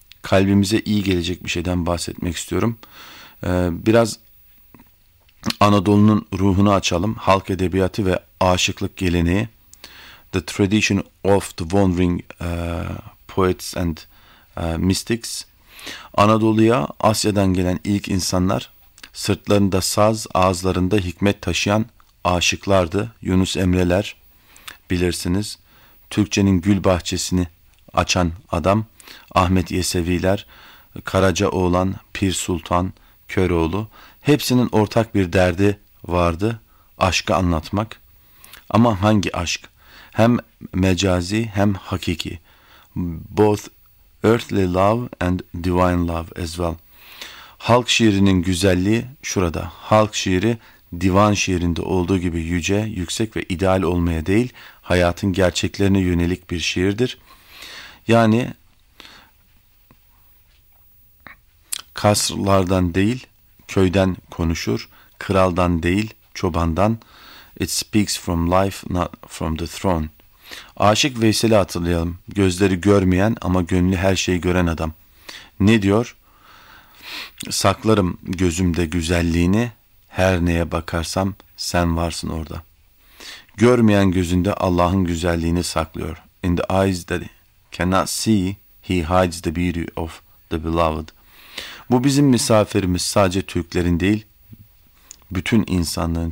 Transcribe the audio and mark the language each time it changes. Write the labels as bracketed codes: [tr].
[tr] Kalbimize iyi gelecek bir şeyden bahsetmek istiyorum. Biraz Anadolu'nun ruhunu açalım. Halk edebiyatı ve aşıklık geleneği. [en] The tradition of the wandering poets and mystics. [tr] Anadolu'ya Asya'dan gelen ilk insanlar sırtlarında saz, ağızlarında hikmet taşıyan aşıklardı. Yunus Emre'ler bilirsiniz. Türkçenin gül bahçesini açan adam Ahmet Yesevi'ler, Karaca Oğlan, Pir Sultan Köroğlu, hepsinin ortak bir derdi vardı, aşkı anlatmak. Ama hangi aşk? Hem mecazi hem hakiki. [en] Both earthly love and divine love as well. [tr] Halk şiirinin güzelliği şurada. Halk şiiri divan şiirinde olduğu gibi yüce, yüksek ve ideal olmaya değil, hayatın gerçeklerine yönelik bir şiirdir. Yani kasrlardan değil, köyden konuşur, kraldan değil, çobandan. [en] It speaks from life, not from the throne. [tr] Aşık Veysel'i hatırlayalım. Gözleri görmeyen ama gönlü her şeyi gören adam. Ne diyor? Saklarım gözümde güzelliğini, her neye bakarsam sen varsın orada. Görmeyen gözünde Allah'ın güzelliğini saklıyor. [en] In the eyes that cannot see, he hides the beauty of the beloved. [tr] Bu bizim misafirimiz, sadece Türklerin değil, bütün insanlığın.